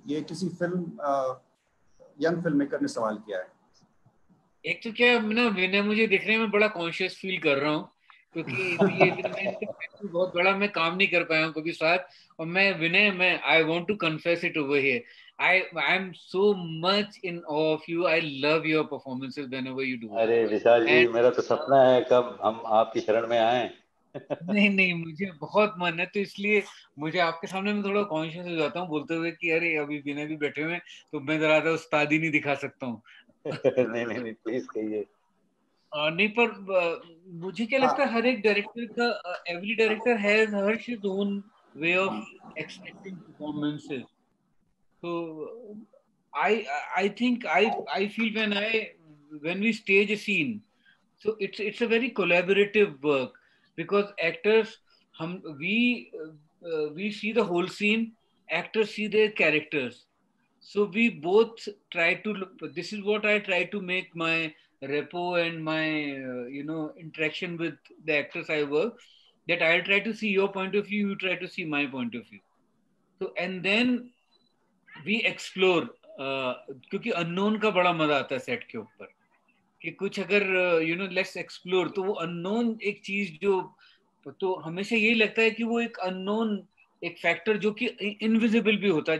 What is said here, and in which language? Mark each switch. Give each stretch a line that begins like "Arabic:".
Hindi: ये किसी young film maker ने सवाल किया है. एक तो क्या विनय मुझे दिखने में बड़ा कॉन्शियस फील कर रहा हूँ, क्योंकि ये बहुत बड़ा मैं काम नहीं कर पाया हूँ कभी साथ. और मैं
English: I want to confess it over here, I am so much in awe of you. I love your performances whenever you do.
Hindi: अरे विशाल जी, मेरा तो सपना है कब हम आपकी शरण में आए. नहीं मुझे बहुत मन है, तो इसलिए मुझे आपके सामने में थोड़ा कॉन्शियस हो जाता हूँ बोलते हुए कि अरे अभी विनय भी बैठे हुए हैं, तो मैं जरा उस्तादी नहीं दिखा सकता हूँ. नहीं प्लीज कहिए. नहीं, पर मुझे क्या लगता है, हर एक डायरेक्टर का,
English: Every director has his own way of expressing performances. So I think I feel when we stage a scene, so it's a very collaborative work, because actors we see the whole scene, actors see their characters. So we both try to look, this is what I try to make my repo and my interaction with the actors I work, that I'll try to see your point of view, you try to see my point of view. So and then we explore,
Hindi: क्योंकि unknown का बड़ा मजा आता है set के ऊपर, कि कुछ अगर
English: let's explore,
Hindi: तो वो अननोन एक चीज जो, तो हमेशा यही लगता है कि वो एक अननोन एक फैक्टर जो कि इनविजिबल भी होता है.